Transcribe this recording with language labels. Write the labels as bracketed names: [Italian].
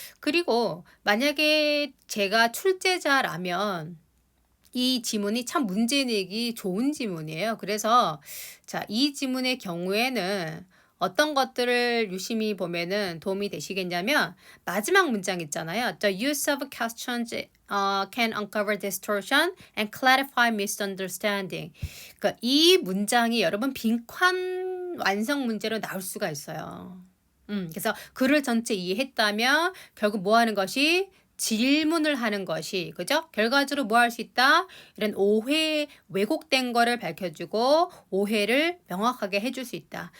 [Korean] 그리고 만약에 제가 출제자라면 이 지문이 참 문제 내기 좋은 지문이에요. 그래서 자, 이 지문의 경우에는 어떤 것들을 유심히 보면은 도움이 되시겠냐면 마지막 문장 있잖아요. [English] The use of questions can uncover distortion and clarify misunderstanding. [Korean] 그러니까 이 문장이 여러분 빈칸 완성 문제로 나올 수가 있어요. 그래서 글을 전체 이해했다면 결국 뭐 하는 것이 질문을 하는 것이 그죠? 결과적으로 뭐 할 수 있다? 이런 오해 왜곡된 거를 밝혀주고 오해를 명확하게 해줄 수 있다.